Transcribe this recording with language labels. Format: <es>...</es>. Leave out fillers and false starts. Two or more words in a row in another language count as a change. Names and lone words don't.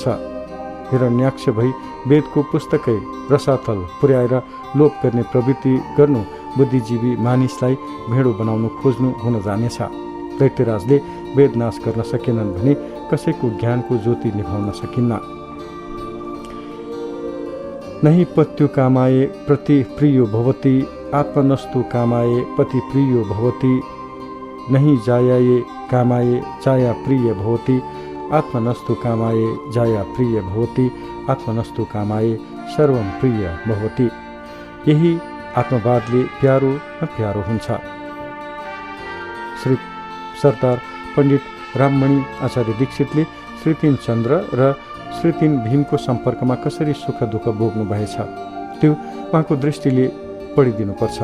<ne>हिरण्याक्ष भई वेदको पुस्तकै रसातल पुर्याएर लोप गर्ने प्रवृत्ति गर्नु बुद्धिजीवी मानिसलाई भेडो बनाउनु खोज्नु हुन जानेछ। दैत्यराजले वेद नाश गर्न सकेनन् भने कसैको ज्ञानको ज्योति निभाउन सकिन्न।</ne> <sa>नहि पत्यु कामाए प्रति प्रियो भवति, आत्मनस्तु कामाए पति प्रियो भवति। नहि जायाये कामाए जाया प्रिय भवति, आत्मनस्तु कामाए जाया प्रिय भवति। आत्मनस्तु कामाए सर्वम प्रिय भवति।</sa> <ne>यही आत्मवादले प्यारो न प्यारो हुन्छ। श्री सरदार पण्डित राममणि आचार्य दीक्षितले श्री 3 चन्द्र र श्री 3 भीमको सम्पर्कमा कसरी सुख दुःख भोग्नु भएछ त्यो उहाँको दृष्टिले पढिदिनुपर्छ।</ne>